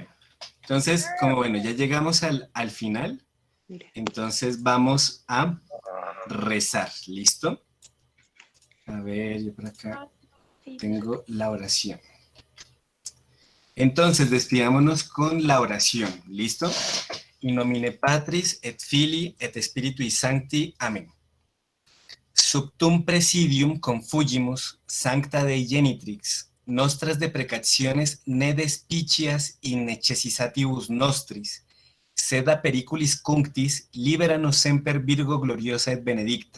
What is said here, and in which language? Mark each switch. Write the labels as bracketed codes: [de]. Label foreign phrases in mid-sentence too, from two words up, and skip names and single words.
[es] Entonces, como bueno, ya llegamos al final, Mire. entonces vamos a rezar. ¿Listo? A ver, yo por acá tengo la oración. Entonces, despidámonos con la oración. ¿Listo? [la] In nomine Patris et Filii et Spiritui Sancti. [es] Amén. [la] Subtum presidium confugimus sancta Dei genitrix, nostras deprecationes ne despicias in necessitantibus nostris, sed a periculis cunctis libera nos semper Virgo gloriosa et benedicta.